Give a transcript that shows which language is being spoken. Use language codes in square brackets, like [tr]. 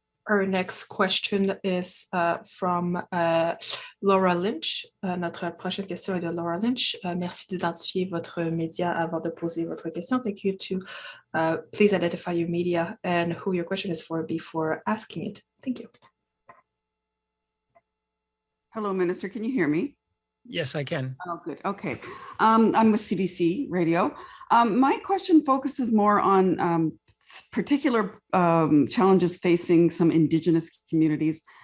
[en] Our next question is from Laura Lynch. [fr] Notre prochaine question est de Laura Lynch. Merci d'identifier votre média avant de poser votre question. [en] Thank you to please identify your media and who your question is for before asking it. Thank you. Hello, Minister. Can you hear me? Yes, I can. Oh, good. Okay. I'm with CBC Radio. My question focuses more on particular challenges facing some Indigenous communities.